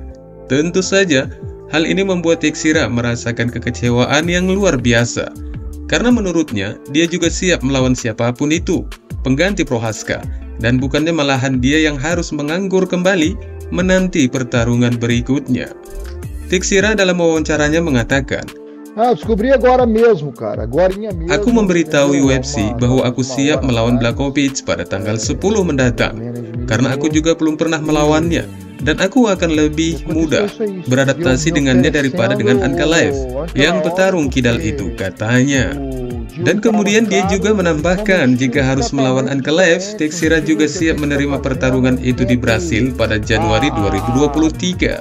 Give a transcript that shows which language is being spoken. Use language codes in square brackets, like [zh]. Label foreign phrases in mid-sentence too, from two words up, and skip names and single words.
[id] Tentu saja, hal ini membuat Teixeira merasakan kekecewaan yang luar biasa, karena menurutnya dia juga siap melawan siapapun itu, pengganti Prochazka, dan bukannya malahan dia yang harus menganggur kembali menanti pertarungan berikutnya. Teixeira dalam wawancaranya mengatakan, [pt] Ah, descobri agora mesmo, cara. Agorinha mesmo. [id] aku memberitahu UFC bahwa aku siap melawan Blachowicz pada tanggal 10 mendatang, karena aku juga belum pernah melawannya, dan aku akan lebih mudah beradaptasi dengannya daripada dengan Ankalaev, yang petarung kidal itu, katanya. Dan kemudian dia juga menambahkan jika harus melawan Ankalaev, Teixeira juga siap menerima pertarungan itu di Brasil pada Januari 2023.